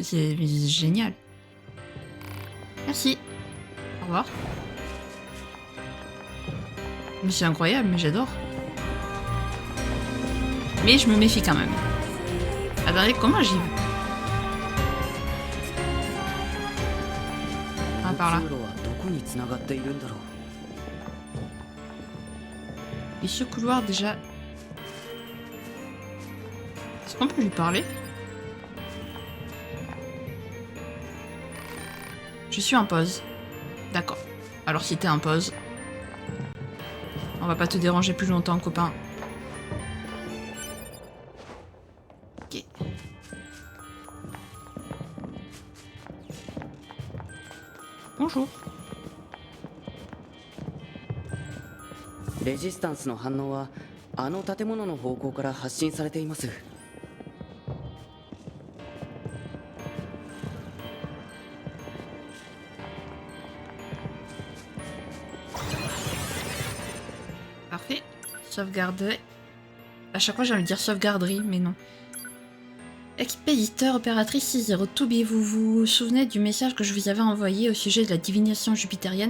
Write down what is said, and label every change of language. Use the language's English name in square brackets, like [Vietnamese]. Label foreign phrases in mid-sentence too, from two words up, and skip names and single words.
[French] C'est génial. Merci. Au revoir. Mais c'est incroyable, mais j'adore. Mais je me méfie quand même. Attendez, comment j'y vais? Ah, par là. [Japanese] 通路はどこに繋がっているんだろう。 [French] Et ce couloir déjà... Est-ce qu'on peut lui parler? Je suis en pause. D'accord. Alors si t'es en pause... On va pas te déranger plus longtemps, copain. Ok. Bonjour. [Japanese] レジスタンスの反応はあの建物の方向から発信されています。 [French] Parfait. Sauvegarder. À chaque fois j'ai envie de dire sauvegarderie, mais non. Expéditeur opératrice 6-0 Toby, vous vous souvenez du message que je vous avais envoyé au sujet de la divination jupitérienne?